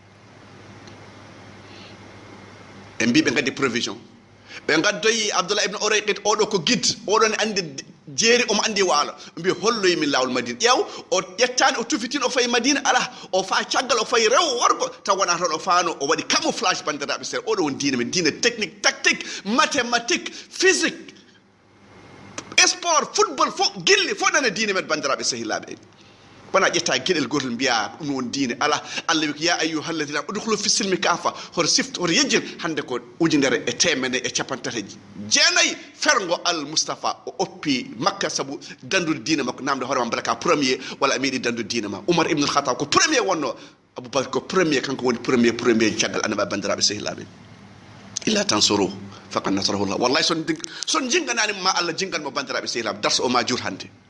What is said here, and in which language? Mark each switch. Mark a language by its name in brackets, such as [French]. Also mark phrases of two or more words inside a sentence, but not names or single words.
[Fula] ɓe mbi ɓe gaddi provision ɓe gaddoyi abdoullah ibne orayqit oɗo ko guide oɗon andi jeeri omo andi waalo mbi holloymin lawol madina ƴeew o ƴettani o tufitino o fayi madina ala o fa caggal o fayi rew worgo taw wona toon o faano o waɗi camouflage bandiraɓe seeɗa oɗo woni diine men diine [French] technique tactique mathématique physique sport football [Fula] fof gilli fof nana diine men bandiraɓe sehilaɓe wona ƴetta gueɗel gotol mbiya ɗum woni diine ala allah wi ko ya [Arabic] أيها الذين ادخلوا في السلم كافة [Fula] hoto sifta hoto yejjin hande ko ujunere e temene e capantati jeenayyi fergo al moustapha o oppi makka saabu dandude diine makko namde hoorema mbala ka premier walla a meeɗi dandude diine ma oumar ibnul khatab ko premier wonno aboubacry ko premier kanko woni premier caggal annaba bandiraɓe sehilaɓe [Arabic] إلا تنصروه فقد نصره الله [Fula] wallahi son jinganani ma allah jinganmo bandiraɓe sehilaɓe darso o ma jur hande